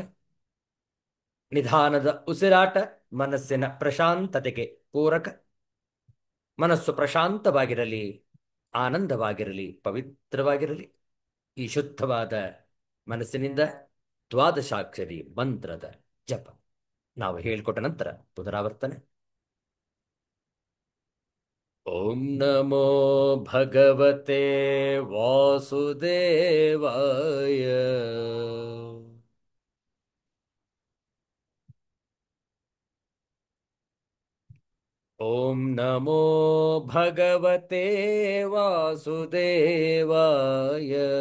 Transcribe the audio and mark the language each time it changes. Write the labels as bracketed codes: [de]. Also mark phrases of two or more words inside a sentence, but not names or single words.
[kn] ನಿಧಾನದ ಉಸಿರಾಟ ಮನಸ್ಸಿನ ಪ್ರಶಾಂತತೆಗೆ ಪೂರಕ. ಮನಸ್ಸು ಪ್ರಶಾಂತವಾಗಿರಲಿ, ಆನಂದವಾಗಿರಲಿ, ಪವಿತ್ರವಾಗಿರಲಿ. ಈ ಶುದ್ಧವಾದ ಮನಸ್ಸಿನಿಂದ ದ್ವಾದಶಾಕ್ಷರಿ ಮಂತ್ರದ ಜಪ ನಾವು ಹೇಳಿಕೊಟ್ಟ ನಂತರ ಪುನರಾವರ್ತನೆ. [sa] ಓಂ ನಮೋ ಭಗವತೆ ವಾಸುದೇವಾಯ. ಓಂ ನಮೋ ಭಗವತೆ ವಾಸುದೇವಾಯ.